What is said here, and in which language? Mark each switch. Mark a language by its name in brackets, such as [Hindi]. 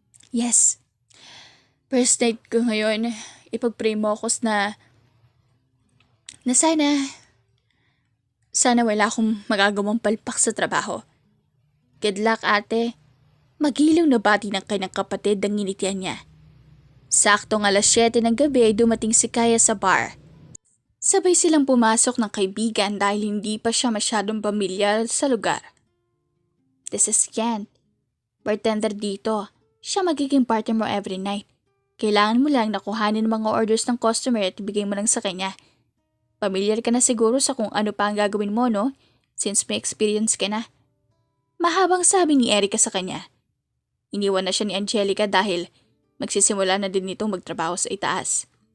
[Filipino] Yes. [English] First night [Filipino] ko ngayon, ipag-pray mo ako na sana wala akong magagawang palpak sa trabaho. [English] Good luck, [Filipino] ate. Magilaw na bati ng kanyang kapatid ang nginitian niya. Saktong 7:00 ng gabi ay dumating si Kaya sa bar. Sabay silang pumasok ng kaibigan dahil hindi pa siya masyadong pamilyar sa lugar. [English] This is Kent. Bartender dito. [Filipino] Siya magiging partner mo [English] every night. [Filipino] Kailangan mo lang nakuhanin ang mga orders ng customer at ibigay mo lang sa kanya. Pamilyar ka na siguro sa kung ano pa ang gagawin mo, no? Since may experience ka na. Mahabang sabi ni Erica sa kanya. Iniwan na siya ni Angelica dahil magsisimula na din itong magtrabaho sa itaas.